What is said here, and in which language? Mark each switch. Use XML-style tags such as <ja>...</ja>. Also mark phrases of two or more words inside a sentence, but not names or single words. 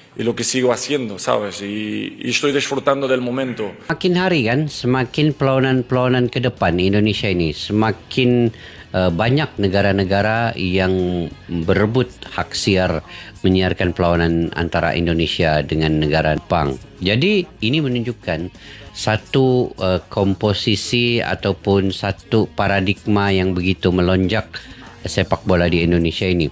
<es>y lo que sigo haciendo, ¿sabes? Y estoy disfrutando del momento.</es> <id>Makin hari kan, semakin perlawanan-perlawanan ke depan Indonesia ini, semakin banyak negara-negara yang berebut hak siar menyiarkan perlawanan antara Indonesia dengan negara Jepang. Jadi ini menunjukkan satu komposisi ataupun satu paradigma yang begitu melonjak sepak bola di Indonesia ini.</id>